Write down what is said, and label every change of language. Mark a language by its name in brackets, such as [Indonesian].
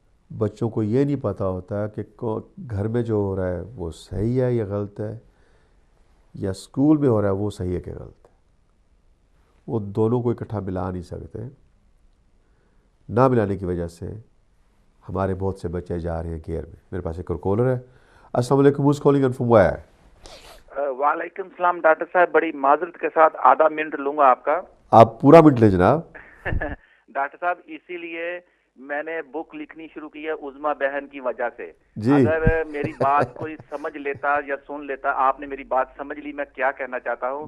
[Urdu] بچوں کو یہ نہیں پتہ ہوتا کہ گھر میں جو ہو رہا ہے وہ صحیح ہے یا غلط ہے, یا اسکول میں ہو رہا ہے وہ صحیح ہے کہ غلط ہے. وہ دونوں کو اکٹھا ملا نہیں سکتے. نہ ملانے کی وجہ سے ہمارے بہت سے بچے جا رہے ہیں گیئر میں. میرے پاس ایک اور کالر ہے. [English] السلام علیکم, who's calling and from where؟ [Urdu] وعلیکم السلام ڈاکٹر صاحب, بڑی معذرت کے ساتھ آدھا منٹ لوں گا آپ کا. آپ پورا منٹ لیں جناب. ڈاکٹر صاحب اسی لیے میں نے بک لکھنی شروع کی ہے عظمیٰ بہن کی وجہ سے. جی. اگر میری بات کوئی سمجھ لیتا یا سن لیتا, آپ نے میری بات سمجھ لی میں کیا کہنا چاہتا ہوں.